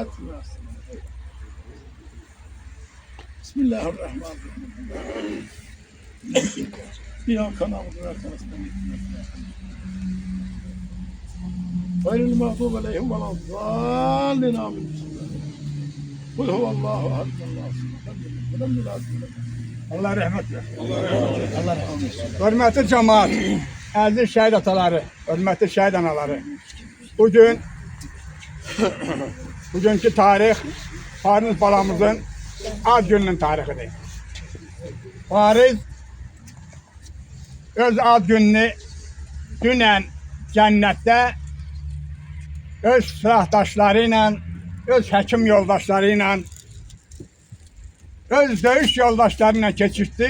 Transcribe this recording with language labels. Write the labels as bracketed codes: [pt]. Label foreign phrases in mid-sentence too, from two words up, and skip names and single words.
[ar] بسم الله الرحمن الرحيم إياك نعبد وإياك نستعين غير المغضوب عليهم ولا الضالين آمين قل هو الله أحد الله ولم يلد [az] Allah rahmet versin. Allah rahmet versin. Hürmetli cemaat, aziz şehit ataları, hürmetli şehit anaları. Bugünkü tarih Fariz balamızın ad gününün tarihidir. Fariz öz ad gününü dünən cənnətdə öz silahdaşları ilə, öz həkim yoldaşları ilə, öz döyüş yoldaşları ilə keçirdi.